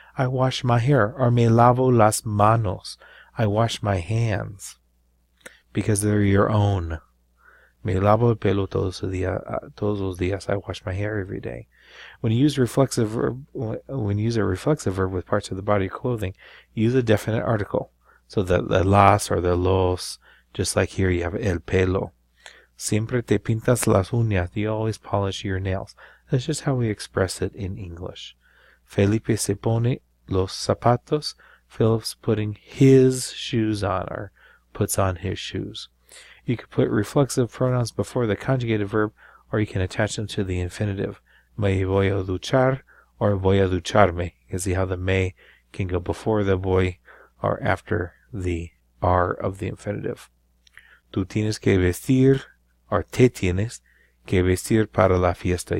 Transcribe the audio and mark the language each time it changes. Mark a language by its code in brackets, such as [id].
[en] I wash my hair, or [es] me lavo las manos. [en] I wash my hands, because they're your own. [es] Me lavo el pelo todos los días. [en] I wash my hair every day. When you use a reflexive verb with parts of the body or clothing, use a definite article. So the las or the los, just like here you have el pelo. [es] Siempre te pintas las uñas. [en] You always polish your nails. That's just how we express it in English. [es] Felipe se pone los zapatos. [en] Philip's putting his shoes on, or puts on his shoes. You can put reflexive pronouns before the conjugated verb, or you can attach them to the infinitive. [es] Me voy a duchar, or voy a ducharme. [en] You can see how the me can go before the voy or after the R of the infinitive. [es] Tú tienes que vestir, or te tienes que vestir para la fiesta.